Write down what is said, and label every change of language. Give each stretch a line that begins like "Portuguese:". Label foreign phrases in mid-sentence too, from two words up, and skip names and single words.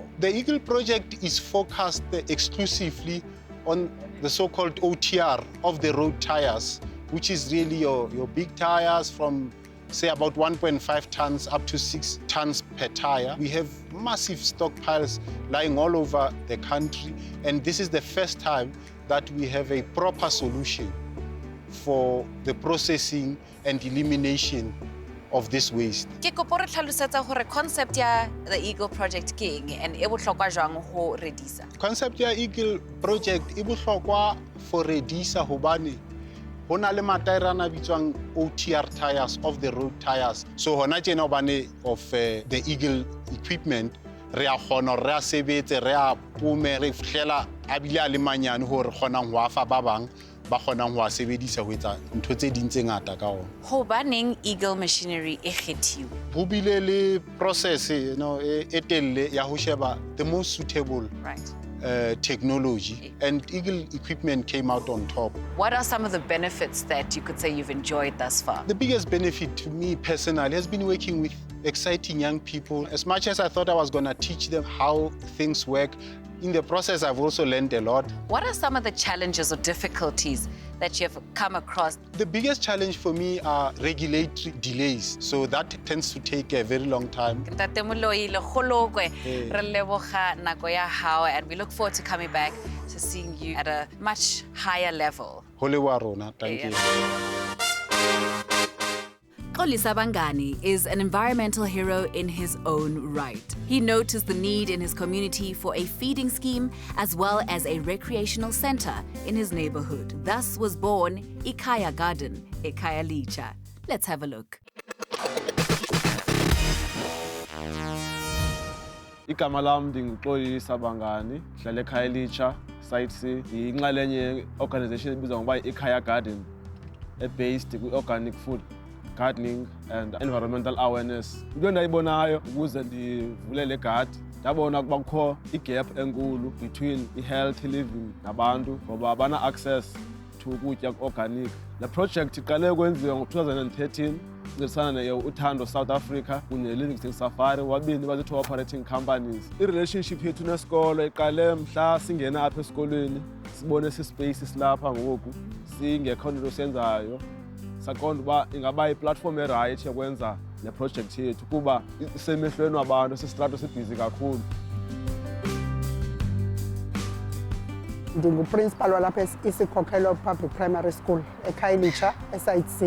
English: The Eagle project is focused exclusively on the so-called OTR of the road tires, which is really your big tires from, say, about 1.5 tons up to 6 tons per tire. We have massive stockpiles lying all over the country, and this is the first time that we have a proper solution for the processing and elimination of this waste.
Southern Sotho: Ke kopo re tlhalosetsa gore concept ya the Eagle project ke eng and e botlhokwa jwang ho Redisa? Concept ya Eagle project e botlhokwa for Redisa hobane ho na le mataerana bitswang
English: OTR tires, off the road tires.
Southern Sotho: So hona tjena hobane
English: of the Eagle equipment
Southern Sotho: re a kgona re a sebetse re a pome re fihlela a bile a le manyane hore kgonang ho afa ba bang ba kgonang ho a sebedisa ho etsa ntho tse ding tse ngata ka ona. Hobaneng Eagle machinery e kgethiwe? Ho bile le process,
English: you know,
Southern Sotho: e telle ya ho sheba
English: the most suitable technology, and Eagle equipment came out on top. What are some of the benefits that you could say you've enjoyed thus far? The biggest benefit to me personally has been working with exciting young people. As much as I thought I was going to teach them how things work, in the process, I've also learned a lot. What are some of the challenges or difficulties that you have come across? The biggest challenge for me are regulatory delays. So that tends to take a very long time.
Southern Sotho: Ntate Moloi, le kgolokwe, re leboga nako ya hao,
English: and we look forward to coming back to seeing you at a much higher level.
Southern Sotho: Ho leboha rona,
English: thank you. Xolisa Bangani is an environmental hero in his own right. He noticed the need in his community for a feeding scheme as well as a recreational center in his neighborhood. Thus was born Ikaya Garden, Ikaya Licha. Let's have a look.
Xhosa: Igama lam ndinguXolisa Bangani, ndihlala ekhaya Licha, Site C. Yinxalenye organization ebizwa ngokuba Ikaya Garden, based kwi-
English: organic food, gardening and environmental awareness.
Xhosa: Into endayibonayo ukuze ndivule le gadi, ndabona ukuba kukho igap enkulu between i-
English: healthy living
Xhosa: nabantu ngoba bana-
English: access to
Xhosa: ukutya organic. Le project iqale ukwenziwa ngo-2013 ncedisana ne-Uthando South Africa kunye ne-Livingstone Safari, wabini bazi-
English: two operating companies.
Xhosa: I-relationship yethu nesikolo iqale mhla singena apha esikolweni sibone sispace silapha ngoku singekho nto senzayo, saqonda uba ingaba iplatform erayithi yokwenza le project yethu kuba isemehlweni wabantu sisitrato sibhizi kakhulu. Ndinguprincipal walapha isikhokhelo Public Primary School ekhaya Licha eSite C.